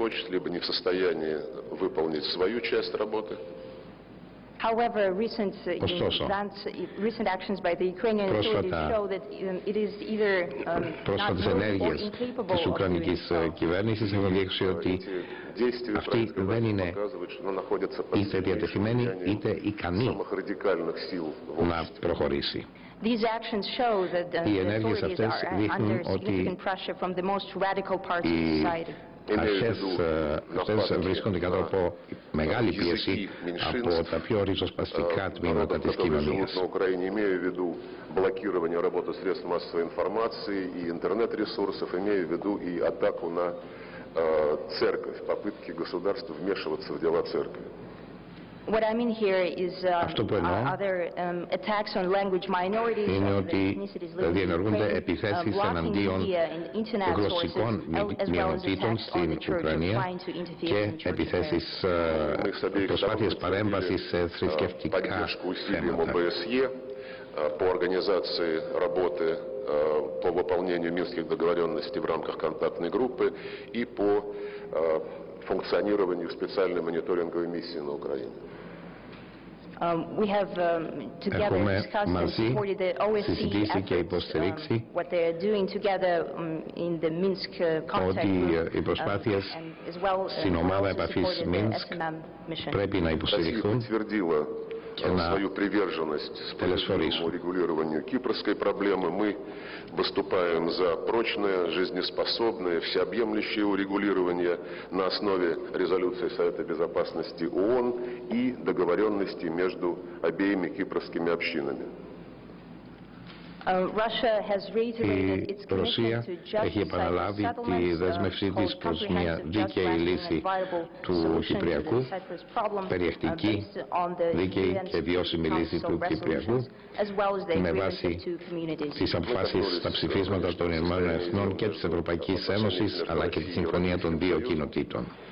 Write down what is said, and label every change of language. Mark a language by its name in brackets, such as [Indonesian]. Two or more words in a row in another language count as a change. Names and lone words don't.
[Greek] Ωστόσο, πρόσφατες ενέργειες της Ουκρανικής κυβέρνησης έχουν δείξει ότι αυτή δεν είναι είτε διατεθειμένη είτε ικανή να προχωρήσει. Οι ενέργειες αυτές δείχνουν ότι οι αρχές αυτές βρίσκονται κάτω από μεγάλη πίεση από τα πιο ριζοσπαστικά τμήματα της κοινωνίας. [Russian] Блокирование работы средств массовой информации и интернет-ресурсов, имея в виду и атаку на церковь, попытки государства вмешиваться в дела церкви. [Greek] Αυτό που εννοώ είναι ότι διενεργούνται επιθέσεις εναντίον γλωσσικών μειονοτήτων στην Ουκρανία και επιθέσεις, προσπάθειες παρέμβασης σε θρησκευτικά θέματα. [Russian] По организации работы по выполнению Минских договоренностей в рамках контактной группы и по функционированию специальной мониторинговой миссии на Украине. [Greek] Έχουμε μαζί συζητήσει και υποστηρίξει ότι οι προσπάθειες στην ομάδα επαφής Μίνσκ πρέπει να υποστηριχθούν και να τελεσφορήσουν. [Russian] Кипрской проблемы мы выступаем за прочное, жизнеспособное, всеобъемлющее урегулирование на основе резолюции Совета Безопасности ООН и договоренностей между обеими кипрскими общинами. [Greek] Η Ρωσία έχει επαναλάβει τη δέσμευσή της προς μια δίκαιη λύση του Κυπριακού, περιεκτική, δίκαιη και βιώσιμη λύση του Κυπριακού, με βάση τις αποφάσεις στα ψηφίσματα των Ηνωμένων Εθνών και της Ευρωπαϊκής Ένωσης, αλλά και τη συμφωνία των δύο κοινοτήτων.